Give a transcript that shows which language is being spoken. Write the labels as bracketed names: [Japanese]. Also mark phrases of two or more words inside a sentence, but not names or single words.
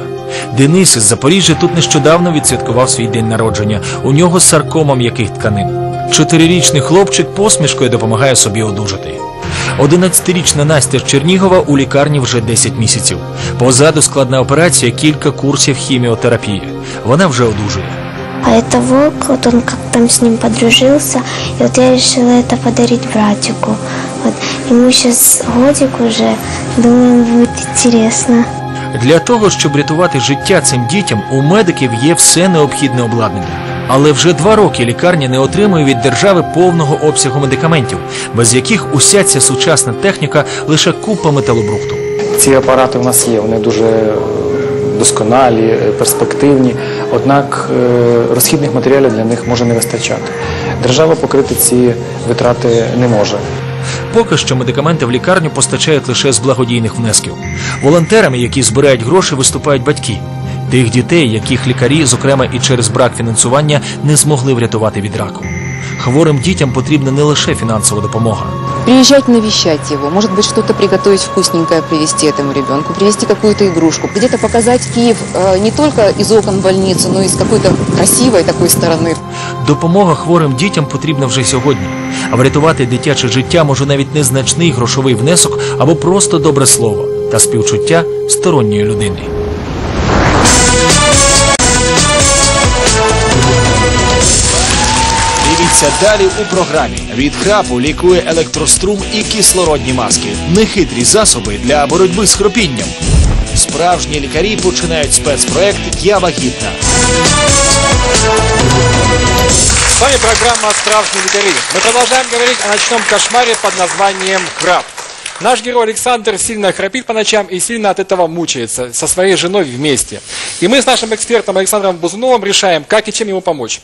[Ukrainian] Денис із Запоріжжя тут нещодавно відсвяткував свій день народження. У нього саркома м'яких тканин. 4-річний хлопчик посмішкою допомагає собі одужати. 11-річна Настя з Чернігова у лікарні вже 10 місяців. Позаду складна операція, кілька курсів хіміотерапії. Вона вже одужує. [Russian] А это волк, вот он как там с ним подружился, и вот я решила это подарить братику. Вот. Ему сейчас годик уже, думаю, будет интересно. [Ukrainian] Для того, щоб рятувати життя цим дітям, у медиків є все необхідне обладнання. Але вже 2 роки лікарня не отримує від держави повного обсягу медикаментів, без яких уся ця сучасна техніка лише купа металобрухту. Ці апарати у нас є, вони дуже досконалі, перспективні, однак розхідних матеріалів для них може не вистачати. Держава покрити ці витрати не може. Поки що медикаменти в лікарню постачають лише з благодійних внесків. Волонтерами, які збирають гроші, виступають батьки. Тих дітей, яких лікарі, зокрема і через брак фінансування, не змогли врятувати від раку. Хворим дітям потрібна не лише фінансова допомога. Приезжать навещать его, может быть, что-то приготовить вкусненькое, привезти этому ребенку, привезти какую-то игрушку, где-то показать Киев не только из окон больницы, но и с какой-то красивой такой стороны. Допомога хворим дітям потрібна вже сьогодні. А врятувати дитяче життя може навіть незначний грошовий внесок або просто добре слово та співчуття сторонньої людини. Дивіться далі у програмі. Від храпу лікує електрострум і кислородні маски. Нехитрі засоби для боротьби з хропінням. Справжні лікарі починають спецпроект «Я вагітна». [Russian] С вами программа «Справжние лекари». Мы продолжаем говорить о ночном кошмаре под названием храп. Наш герой Александр сильно храпит по ночам и сильно от этого мучается со своей женой вместе. И мы с нашим экспертом Александром Бузуновым решаем, как и чем ему помочь.